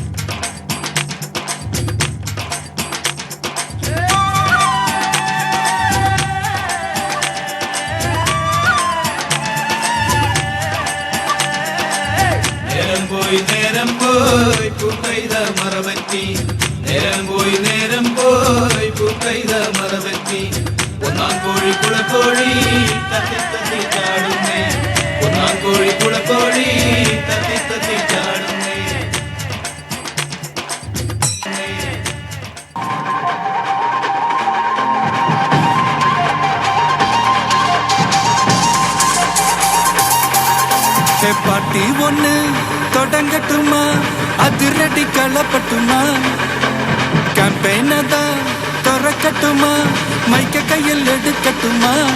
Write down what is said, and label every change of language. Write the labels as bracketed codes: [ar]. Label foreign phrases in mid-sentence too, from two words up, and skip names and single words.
[ml] നേരം പോയി പൂക്കൈത മറവറ്റി. നേരം പോയി പൂക്കൈത മറവറ്റി. ഒന്നാം കോഴി കുളക്കോഴി തത്തി തത്തി ചാടുന്നേ. ഒന്നാം കോഴി കുളക്കോഴി തത്തി തത്തി ചാടുന്നേ. [ta] பாட்டி ஒண்ணு தொடங்கட்டுமா, அதிரடி களப்பட்டுமா, கேம்பெயின தான் திறக்கட்டுமா, மைக்க கையில் எடுக்கட்டுமா.